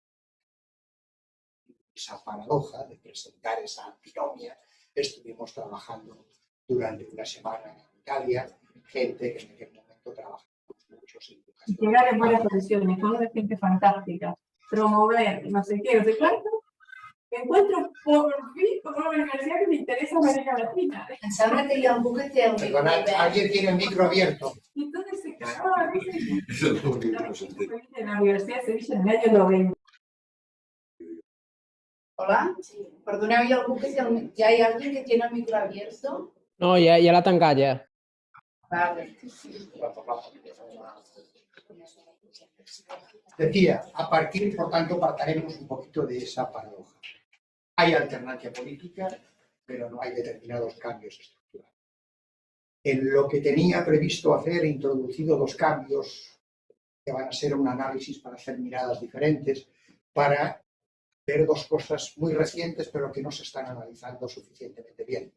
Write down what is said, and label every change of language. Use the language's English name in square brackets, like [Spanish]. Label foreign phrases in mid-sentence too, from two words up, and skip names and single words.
[Spanish] Esa paradoja de presentar esa antinomia, estuvimos trabajando durante una semana en Italia, gente que en aquel momento trabajaba muchos en educación. Llegar en buenas condiciones, con una gente fantástica, promover, no sé qué, no sé cuánto. Encuentro por fin con una universidad que me interesa América Latina. [Catalan] Em sembla que hi ha algú que té el micro [Spanish] Perdonad, [Catalan] obert. [Spanish] alguien tiene el micro abierto. Y entonces se cagaba, en la Universidad de Sevilla en el año 90. Hola? [Catalan] Perdoneu, hi ha algú que té [Spanish] ¿Ya hay alguien que tiene el micro abierto? [Catalan] No, ja l'ha tancat, ja. [Spanish] Vale. Decía, a partir, por tanto, partiremos un poquito de esa paradoja. Hay alternancia política, pero no hay determinados cambios estructurales. En lo que tenía previsto hacer, he introducido dos cambios que van a ser un análisis para hacer miradas diferentes, para ver dos cosas muy recientes, pero que no se están analizando suficientemente bien.